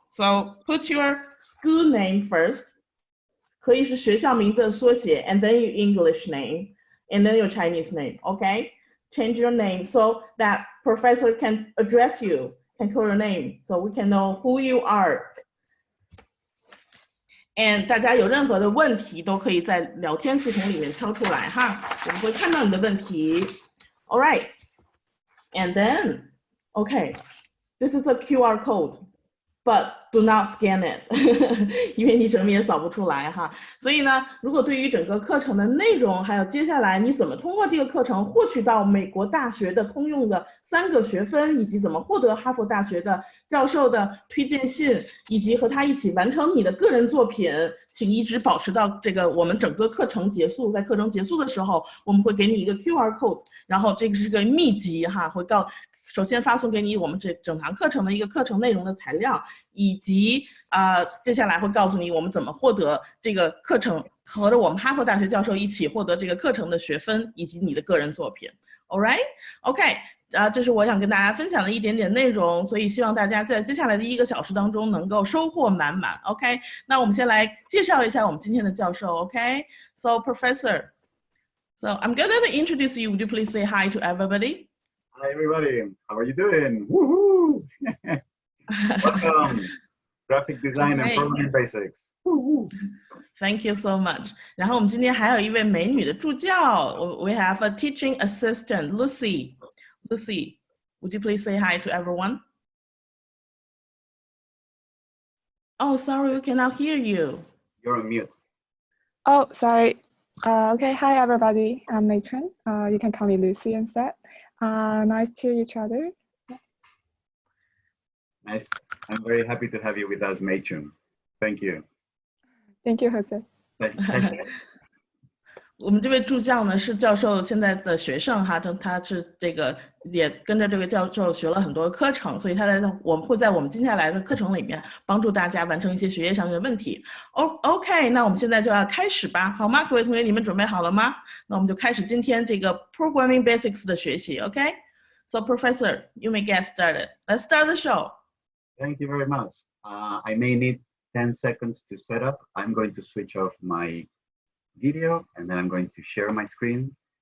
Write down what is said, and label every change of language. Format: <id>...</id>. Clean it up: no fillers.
<en>So put your school name first. 可以是学校名字的缩写 and then your English name and then your Chinese name. Okay? Change your name so that professor can address you, can call your name, so we can know who you are.</en> <zh>And 大家有任何的问题都可以在聊天系统里面敲出来哈，我们会看到你的问题。</zh> <en>All right, and then, okay, this is a QR code, but do not scan it, 因为你什么也扫不出来哈。</en> <zh>所以呢，如果对于整个课程的内容，还有接下来你怎么通过这个课程获取到美国大学的通用的3个学分，以及怎么获得哈佛大学的教授的推荐信，以及和他一起完成你的个人作品，请一直保持到这个我们整个课程结束。在课程结束的时候，我们会给你一个 QR code， 然后这个是个秘籍哈，会首先发送给你我们这整堂课程的一个课程内容的材料，以及接下来会告诉你我们怎么获得这个课程，和着我们哈佛大学教授一起获得这个课程的学分以及你的个人作品。 All right, OK， 这是我想跟大家分享的一点点内容，所以希望大家在接下来的1个小时当中能够收获满满。 OK， 那我们先来介绍一下我们今天的教授。</zh> <en>OK， So Professor, so I'm going to introduce you. Would you please say hi to everybody? Hi everybody, how are you doing? Woohoo! Welcome, graphic design and programming basics. Woo-hoo. Thank you so much.</en> <zh>然后我们今天还有一位美女的助教 ， We have a teaching assistant, Lucy.</zh> <en>Lucy, would you please say hi to everyone? Oh, sorry, we cannot hear you. You're on mute. Oh, sorry. Okay, hi everybody. I'm Matron. You can call me Lucy instead. Nice to each other. Nice. I'm very happy to have you with us, Matron. Thank you. Thank you, Jose.</en> <zh>我们这位助教呢是教授现在的学生哈，他是这个也跟着这位教授学了很多课程，所以我们会在我们接下来的课程里面帮助大家完成一些学业上面的问题。 OK， 那我们现在就要开始吧，好吗？各位同学，你们准备好了吗？那我们就开始今天这个 Programming Basics 的学习。</zh> <en>OK，So Professor, you may get started. Let's start the show. Thank you very much. I may need 10 seconds to set up. I'm going to switch off my video and then I'm going to share my screen.</en>